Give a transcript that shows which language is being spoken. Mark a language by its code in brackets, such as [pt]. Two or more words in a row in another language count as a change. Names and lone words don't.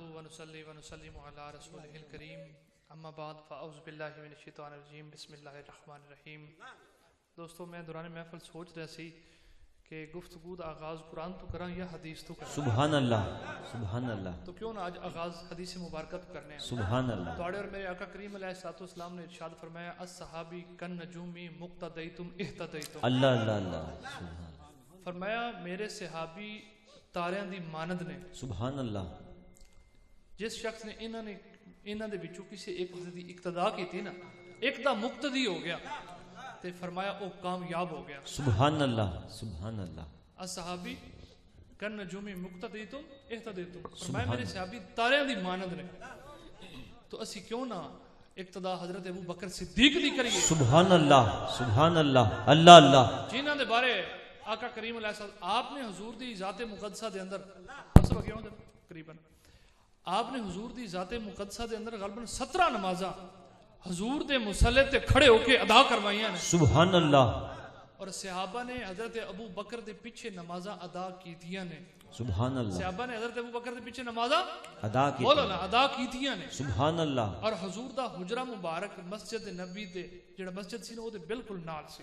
[ar] ونصلي ونسلم على رسوله الكريم اما بعد فاعوذ باللہ من الشیطان الرجیم بسم اللہ الرحمن الرحیم۔ [pa] دوستو میں دوران محفل سوچ رہا سی کہ گفتگو دا آغاز قرآن تو کراں یا حدیث تو کراں۔ [ar] سبحان اللہ سبحان اللہ۔ [pa] تو کیوں نہ آج آغاز حدیث مبارکہ تو کرنے ہیں۔ [ar] سبحان اللہ۔ [pa] توڑے اور میرے آقا کریم [ar] علیہ الصلوۃ والسلام [pa] نے ارشاد فرمایا [ar] الصحابی کن نجومی مقتدیتم اہتدیتم۔ اللہ اللہ اللہ۔ [pa] فرمایا میرے صحابی تاریاں دی مانند نے۔ [ar] سبحان اللہ۔ [pa] جس شخص نے انہاں دے وچوں کسی ایک دی اقتدا کیتی نا، ایک دا مقتدی ہو گیا تے فرمایا او کامیاب ہو گیا۔ [ar] سبحان اللہ سبحان اللہ۔ الصحابی کن نجومی مقتدیتم اہتدیتم۔ [pa] فرمایا میرے صحابی تاریاں دی مانند نے۔ تو اسی کیوں نہ اقتدا حضرت ابو بکر صدیق دی کریے۔ [ar] سبحان اللہ سبحان اللہ اللہ اللہ۔ [pa] جنہاں دے بارے آقا کریم [ar] علیہ السلام [pa] آپ نے حضور دی ذات مقدسہ دے اندر سب کیوں تقریباً آپ نے حضور دی ذات مقدسہ دے اندر غالباً 17 نمازاں حضور دے مصلی تے کھڑے ہو کے ادا کروائیاں نے۔ [ar] سبحان اللہ۔ [pa] اور صحابہ نے حضرت ابو بکر دے پیچھے نمازاں ادا کیتیاں نے۔ [ar] سبحان اللہ۔ [pa] صحابہ نے حضرت ابو بکر دے پیچھے نمازاں ادا کی بولو نا ادا کیتیاں نے۔ [ar] سبحان اللہ۔ [pa] اور حضور دا حجرہ مبارک مسجد نبی دے جڑا مسجد سی نا او دے بالکل نال سی۔